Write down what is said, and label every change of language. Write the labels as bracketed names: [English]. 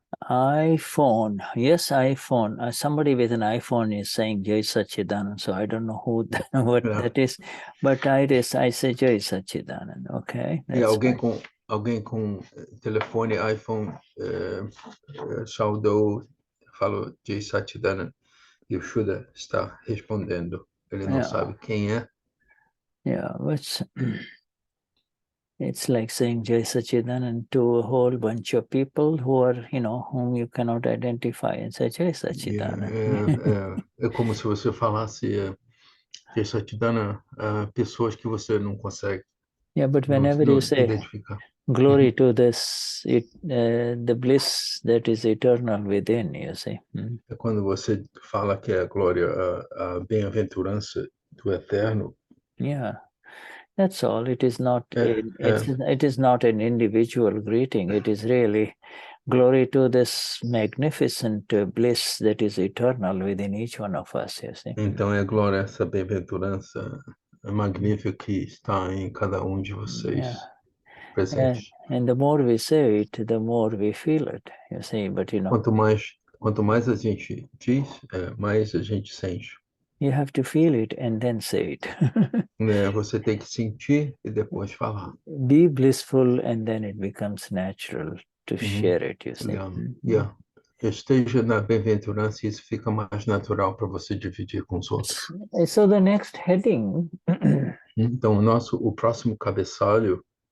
[English] iPhone, yes, iPhone. Somebody with an iPhone is saying Jai Sachidanand, so I don't know who what that is, but I say Jai Sachidanand. Okay, that's [Portuguese] alguém com telefone iPhone saudou, falou Jai Sachidanand, e o Shuddha está respondendo. Ele não sabe quem é. [English] Yeah, it's like saying Jai Sachidanand to a whole bunch of people who are, whom you cannot identify, and say Jai Sachidanand. [Portuguese] É como se você falasse Jai Sachidanand a pessoas que você não consegue. [English] Yeah, but whenever you say [Portuguese] identificar. [English] Glory to this, the bliss that is eternal within, you see. [Portuguese] É quando você fala que é glória, a bem-aventurança do eterno. [English] Yeah, that's all. It is not. It is not an individual greeting. It is really glory to this magnificent bliss that is eternal within each one of us. You see. [Portuguese] Então é glória essa bem-aventurança magnífica que está em cada de vocês. Presente. [English] And the more we say it, the more we feel it. You see, but [Portuguese] Quanto mais a gente diz, mais a gente sente. [English] You have to feel it and then say it. [Portuguese] Você tem que sentir e depois falar. [English] Be blissful and then it becomes natural to share it, you see. Yeah. [Portuguese] Esteja na bem-aventurança e isso fica mais natural para você dividir com os outros. [English] So the next heading [Portuguese] então o próximo cabeçalho